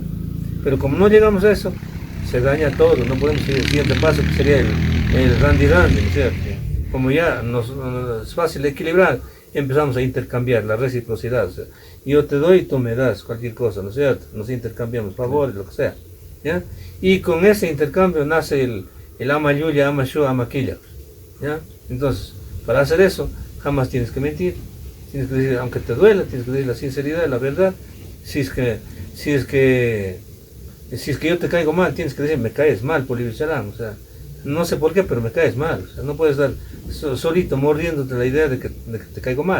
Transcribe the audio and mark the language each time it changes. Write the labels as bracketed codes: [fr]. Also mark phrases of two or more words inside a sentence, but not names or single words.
[es] Pero como no llegamos a eso, se daña todo, no podemos seguir el siguiente paso que sería el randy, ¿no es cierto? Como ya nos es fácil equilibrar, empezamos a intercambiar la reciprocidad. O sea, yo te doy y tú me das cualquier cosa, ¿no es cierto? Nos intercambiamos favores, lo que sea. ¿Ya? Y con ese intercambio nace el [qu] ama yuya, ama shu, ama quilla. [es] ¿Ya? Entonces, para hacer eso, jamás tienes que mentir. Tienes que decir, aunque te duela, tienes que decir la sinceridad, la verdad. Si es que yo te caigo mal, tienes que decir, me caes mal, Polibio Chalam. O sea, no sé por qué, pero me caes mal. O sea, no puedes estar solito mordiéndote la idea de que te caigo mal.